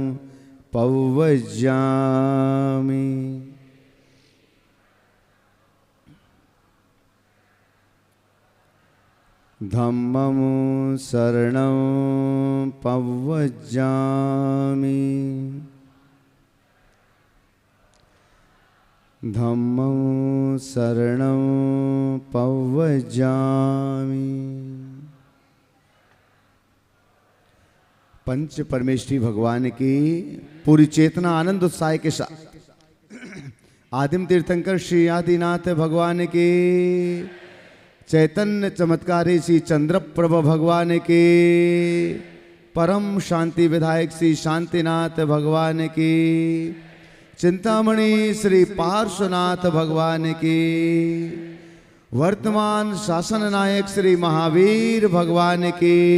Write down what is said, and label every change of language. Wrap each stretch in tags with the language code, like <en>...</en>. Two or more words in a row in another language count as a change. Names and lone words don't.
<pi>पवज्जामि धम्मं शरणं पवज्जामि धम्मं शरणं पवज्जामि।</pi> <hi>पंच परमेश्वरी भगवान की पूरी चेतना आनंद उत्साह के साथ आदिम तीर्थंकर श्री आदिनाथ भगवान की चैतन्य चमत्कारी श्री चंद्रप्रभ भगवान की परम शांति विधायक श्री शांतिनाथ भगवान की चिंतामणि श्री पार्श्वनाथ भगवान की वर्तमान शासन नायक श्री महावीर भगवान की</hi>